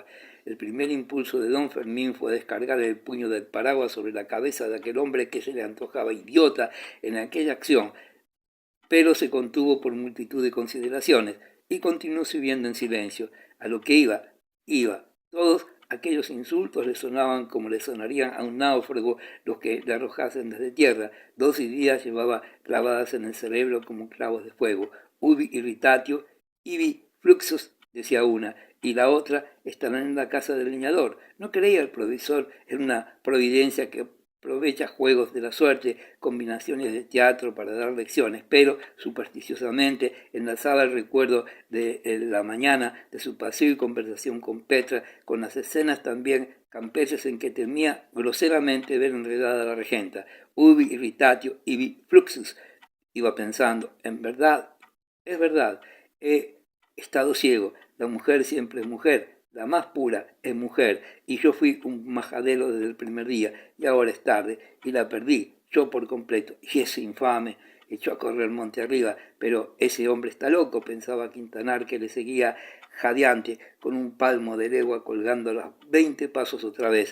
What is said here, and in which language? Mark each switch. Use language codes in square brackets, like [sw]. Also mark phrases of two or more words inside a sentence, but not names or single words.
[es] El primer impulso de don Fermín fue descargar el puño del paraguas sobre la cabeza de aquel hombre que se le antojaba idiota en aquella acción, pero se contuvo por multitud de consideraciones y continuó subiendo en silencio. A lo que iba. Todos aquellos insultos le sonaban como le sonarían a un náufrago los que le arrojasen desde tierra. 2 ideas llevaba clavadas en el cerebro como clavos de fuego. [la] Ubi irritatio, ibi fluxus, [es] decía una, y la otra estarán en la casa del leñador. No creía el provisor en una providencia que aprovecha juegos de la suerte, combinaciones de teatro para dar lecciones, pero supersticiosamente enlazaba el recuerdo de la mañana de su paseo y conversación con Petra, con las escenas también campestres en que temía groseramente ver enredada a la regenta. [la] Ubi irritatio, ibi fluxus, [es] iba pensando, es verdad, he estado ciego, la mujer siempre es mujer, la más pura es mujer, y yo fui un majadero desde el primer día, y ahora es tarde, y la perdí, yo por completo, y ese infame echó a correr monte arriba, pero ese hombre está loco, pensaba Quintanar, que le seguía jadeante, con un palmo de legua colgando a los 20 pasos otra vez.